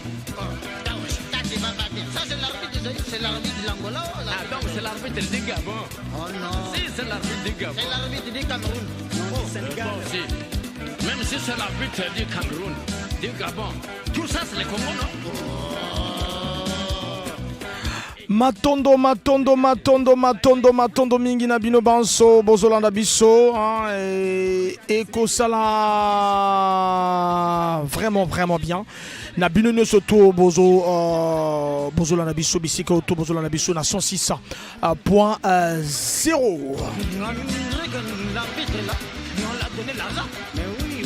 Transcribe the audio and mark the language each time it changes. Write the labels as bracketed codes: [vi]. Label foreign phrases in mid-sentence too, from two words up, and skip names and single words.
[fr] Ça, c'est l'arbitre de l'Angola. Ah donc c'est l'arbitre du Gabon. Oh non. Si c'est l'arbitre du Gabon. C'est l'arbitre du Cameroun. Bon, si. Même si c'est l'arbitre du Cameroun, du Gabon, tout ça c'est les Congo, non? [ln] Matondo mingi na bino banso bozolanda biso et kosala [fr] vraiment bien [ln] na bino nyonso to bozolanda biso bisika to bozolanda biso na 106.0. [fr] L'arbitre là, on l'a donné l'argent. Mais oui.